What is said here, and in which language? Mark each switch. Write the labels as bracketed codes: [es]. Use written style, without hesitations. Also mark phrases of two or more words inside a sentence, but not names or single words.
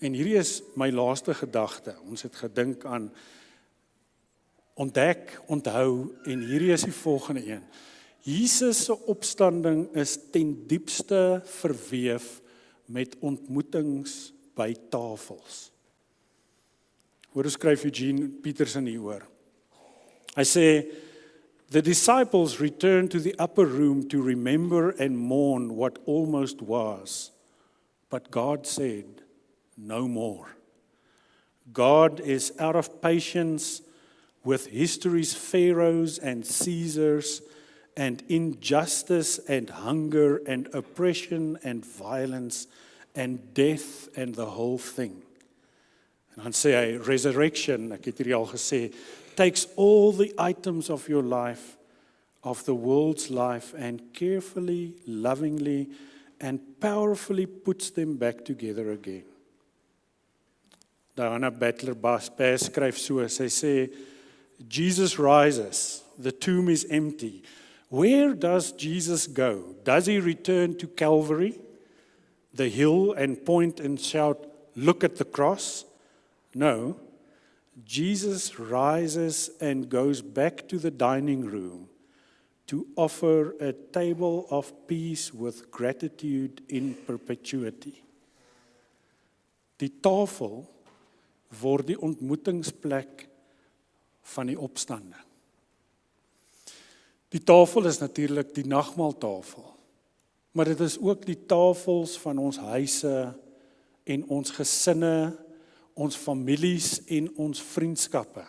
[af] En hierdie is my laaste gedagte. Ons het gedink aan ontdek, onthou, en hierdie is die volgende een. Jesus se opstanding is ten diepste verweef met ontmoetings by tafels. Hoe skryf Eugene Peterson hieroor? Hy sê, [en] the disciples returned to the upper room to remember and mourn what almost was. But God said, no more. God is out of patience with history's pharaohs and Caesars and injustice and hunger and oppression and violence and death and the whole thing. [af] En dan sê hy, resurrection, ek het hierdie al gesê, [en] takes all the items of your life, of the world's life, and carefully, lovingly, and powerfully puts them back together again. [af] Diana Bass skryf so, sy sê, [en] Jesus rises, the tomb is empty. Where does Jesus go? Does he return to Calvary, the hill, and point and shout, look at the cross? No. Jesus rises and goes back to the dining room to offer a table of peace with gratitude in perpetuity. [af] Die tafel word die ontmoetingsplek van die opstanding. Die tafel is natuurlik die nagmaaltafel, maar dit is ook die tafels van ons huise en ons gesinne, ons families en ons vriendskappe.